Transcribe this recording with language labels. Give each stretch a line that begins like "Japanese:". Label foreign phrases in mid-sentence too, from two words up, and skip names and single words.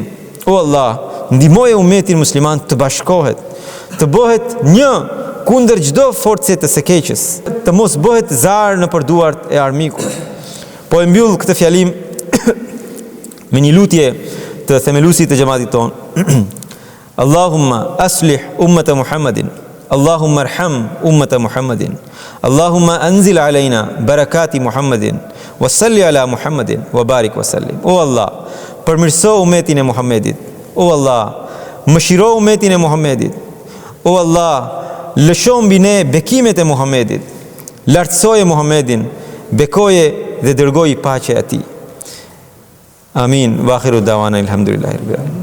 Albanian: O Allah, ndihmoje umetin musliman të bashkohet, të bëhet një kundër çdo force të së keqes, të mos bëhet zar në përduart e armikut. Po e mbyll këtë fjalim me një lutje të themelusit të xhamatit ton.
Arabic: اللهم أصلح أمة محمد اللهم ارحم أمة محمد اللهم أنزل علينا بركات محمد وصل على محمد وبارك وسلم.
Albanian: O Allah, përmirëso umetin e Muhammedit. O Allah, mëshiro umetin e Muhammedit. O Allah, lësho mbi ne bekimet e Muhamedit, lartësoje Muhamedin, bekoje dhe dërgoji paqe atij. Amin.
Arabic: وآخر دعوانا الحمد لله رب العالمين.